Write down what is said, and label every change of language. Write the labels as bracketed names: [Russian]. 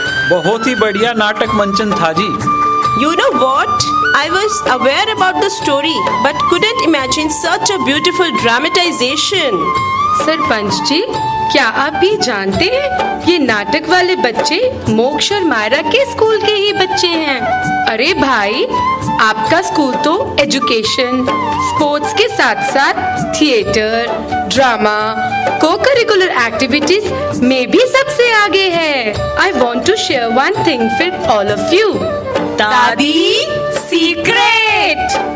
[Hindi] बहुत ही बढ़िया नाटक मंचन था जी। [English] You know what? I was aware about the story but couldn't imagine such a beautiful dramatization. [Hindi] Sarpanch ji, क्या आप भी जानते हैं ये नाटक वाले बच्चे मोक्ष और मायरा के स्कूल के ही बच्चे हैं। अरे भाई, आपका स्कूल तो एजुकेशन, स्पोर्ट्स के साथ साथ थिएटर, ड्रामा, को करिकुलर एक्टिविटीज में भी सबसे आगे है। [English] I want to share one thing with all of you. [Hindi] दादी, secret.